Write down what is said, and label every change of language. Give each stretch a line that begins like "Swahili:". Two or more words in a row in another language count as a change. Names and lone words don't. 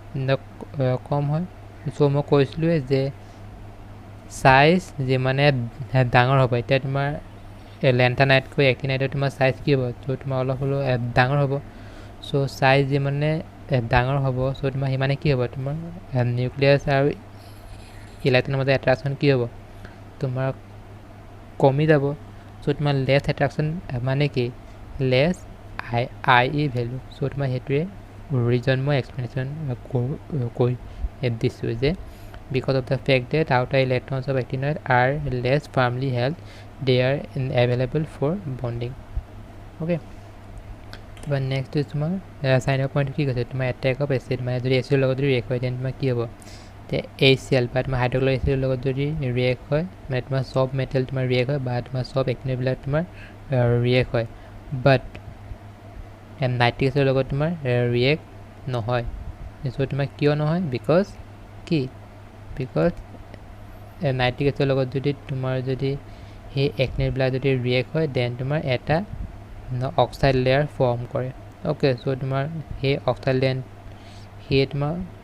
Assamese: কম হয় চ' মই কৈছিলোঁৱে যে চাইজ যিমানে ডাঙৰ হ'ব এতিয়া তোমাৰ লেন্থানাইটতকৈ একটিনাইটৰ তোমাৰ চাইজ কি হ'ব চ' তোমাৰ অলপ হ'লেও ডাঙৰ হ'ব চ' চাইজ যিমানে ডাঙৰ হ'ব চ' তোমাৰ সিমানে কি হ'ব তোমাৰ নিউক্লিয়াছ আৰু ইলেক্ট্ৰনৰ মাজত এট্ৰাকশ্যন কি হ'ব তোমাৰ কমি যাব চ' তোমাৰ
English: less attraction
Assamese: মানে কি
English: less IE value
Assamese: চ' তোমাৰ সেইটোৱে ৰিজন মই এক্সপ্লেনেশ্যন কৰি দিছোঁ যে
English: because of the fact that outer electrons of actinoid are less firmly held they are available for bonding okay but next is তোমাৰ sign of point
Assamese: কি কৈছে তোমাৰ
English: attack of acid
Assamese: মানে যদি এচিডৰ লগত যদি ৰিয়েক্ট হয় তেন্তে তোমাৰ কি হ'ব তে HCl বা তোমাৰ
English: hydrochloric acid
Assamese: লগত যদি ৰিয়েক্ট হয় মানে তোমাৰ সব মেটেল তোমাৰ ৰিয়েক্ট হয় বা তোমাৰ সব একটিনইডবিলাক তোমাৰ ৰিয়েক্ট হয়
English: but nitric acid
Assamese: লগত তোমাৰ ৰিয়েক্ট নহয় চ' তোমাৰ কিয় নহয় বিকজ কি
English: because nitric acid
Assamese: লগত যদি তোমাৰ যদি সেই একটিনইডবিলাক যদি ৰিয়েক্ট হয় দেন তোমাৰ এটা
English: oxide layer form
Assamese: কৰে অ'কে চ' তোমাৰ সেই
English: oxide layer
Assamese: সেই তোমাৰ